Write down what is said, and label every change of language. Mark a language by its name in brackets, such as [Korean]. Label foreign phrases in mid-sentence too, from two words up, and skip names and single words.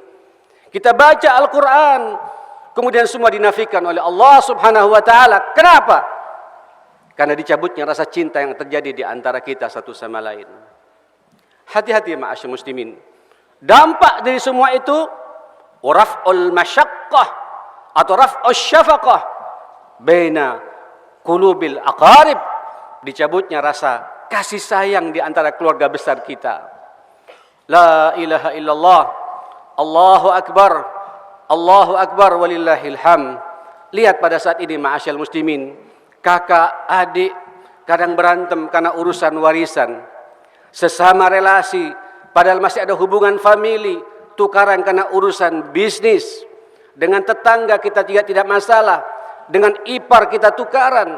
[Indonesian] Kita baca Al-Quran, kemudian semua dinafikan oleh Allah [Arabic] سبحانه وتعالى. [Indonesian] Kenapa? Karena dicabutnya rasa cinta yang terjadi di antara kita satu sama lain. Hati-hati [Arabic] معاشر المسلمين. [Indonesian] Dampak dari semua itu [Arabic] رفع المشقة [Indonesian] atau [Arabic] رفع الشفقة بين قلوب الأقارب, [Indonesian] dicabutnya rasa kasih sayang di antara keluarga besar kita. [Arabic] لا إله إلا الله، الله أكبر، الله أكبر ولله الحمد. [Indonesian] Lihat pada saat ini [Arabic] معاشر المسلمين, [Indonesian] kakak, adik kadang berantem karena urusan warisan. Sesama relasi padahal masih ada hubungan famili, tukaran karena urusan bisnis. Dengan tetangga kita tidak masalah, dengan ipar kita tukaran.